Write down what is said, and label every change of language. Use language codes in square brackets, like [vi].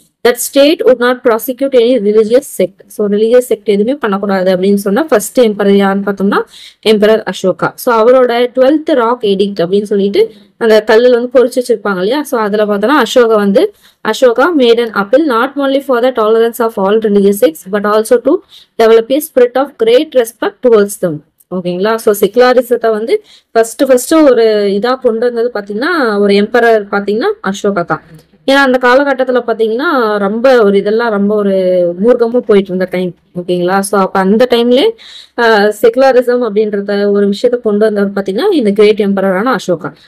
[en] that state would not prosecute any religious sect. [ta] So religious sect எதுவுமே பண்ணக்கூடாது அப்படின்னு சொன்னா ஃபர்ஸ்ட் எம்பரர் யாருன்னு பார்த்தோம்னா எம்பரர் அசோகா. ஸோ அவரோட 12th ராக் எடிக்ட் அப்படின்னு சொல்லிட்டு அந்த கல்லுல வந்து பொறிச்சு வச்சிருப்பாங்க இல்லையா. ஸோ அதுல பார்த்தோம்னா [en] Ashoka made an appeal not only for the tolerance of all religious sects but also to develop a spirit of great respect towards them. [ta] ஓகேங்களா. ஸோ செக்குலரிசத்தை வந்து ஃபர்ஸ்ட் ஒரு இதா கொண்டு வந்தது பாத்தீங்கன்னா ஒரு எம்பரர் பாத்தீங்கன்னா அசோகா தான். ஏன்னா அந்த காலகட்டத்துல பாத்தீங்கன்னா ரொம்ப ஒரு இதெல்லாம் ரொம்ப ஒரு மூர்க்கமும் போயிட்டு இருந்த டைம். ஓகேங்களா. ஸோ அப்ப அந்த டைம்ல செக்குலரிசம் அப்படின்றத ஒரு விஷயத்த கொண்டு வந்தவர் பாத்தீங்கன்னா இந்த கிரேட் எம்பரரான அசோகா.